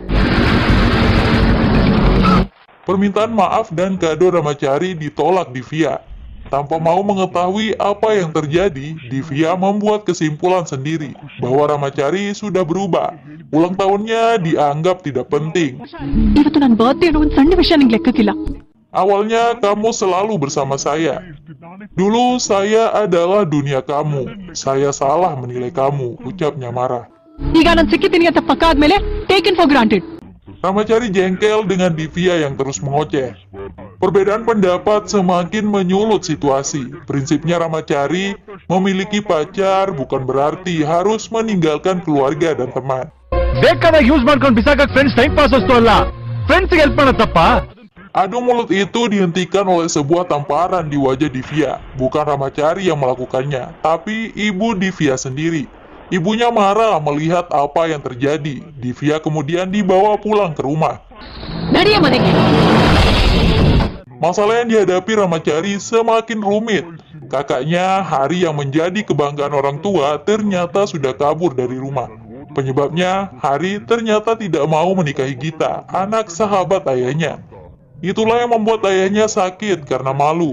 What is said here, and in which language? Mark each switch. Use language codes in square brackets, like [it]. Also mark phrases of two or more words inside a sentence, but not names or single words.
[id] Permintaan maaf dan kado Ramacari ditolak Divya. Tanpa mau mengetahui apa yang terjadi, Divya membuat kesimpulan sendiri bahwa Ramacari sudah berubah. Ulang tahunnya dianggap tidak penting. [kn] ಇವತ್ತು ನನ್ನ ಬರ್ತ್ಡೇ ಅನ್ನೋ ಒಂದು ಸಣ್ಣ ವಿಷಯ ನಿಂಗೆ ಲೆಕ್ಕಕ್ಕಿಲ್ಲ. [id] Awalnya kamu selalu bersama saya. Dulu saya adalah dunia kamu. Saya salah menilai kamu, ucapnya marah. [kn] ಈಗ ನಾನು ಸಿಕ್ಕಿದ್ದೀನಿ ಅಂತ ಪಕ್ಕ ಆದ್ಮೇಲೆ [en] taken for granted. [id] Ramacari jengkel dengan Divya yang terus mengoceh. Perbedaan pendapat semakin menyulut situasi. Prinsipnya Ramacari memiliki pacar bukan berarti harus meninggalkan keluarga dan teman. [kn] ಬೇಕಾದಾಗ ಯೂಸ್ ಮಾಡ್ಕೊಂಡು ಬಿಸಾಕಕ್ [en] friends time pass [kn] ಅಷ್ಟು ಅಲ್ಲ, ಫ್ರೆಂಡ್ಸ್ಗೆ ಹೆಲ್ಪ್ ಮಾಡತ್ತಪ್ಪ. [id] Adu mulut itu dihentikan oleh sebuah tamparan di wajah Divya. Bukan Ramacari yang melakukannya, tapi ibu Divya sendiri. Ibunya marah melihat apa yang terjadi. Divya kemudian dibawa pulang ke rumah. [kn] ನಡಿಯ ಮನೆಗೆ. [id] Masalah yang dihadapi Ramacari semakin rumit. Kakaknya, Hari yang menjadi kebanggaan orang tua, ternyata sudah kabur dari rumah. Penyebabnya, Hari ternyata tidak mau menikahi Gita, anak sahabat ayahnya. Itulah yang membuat ayahnya sakit karena malu.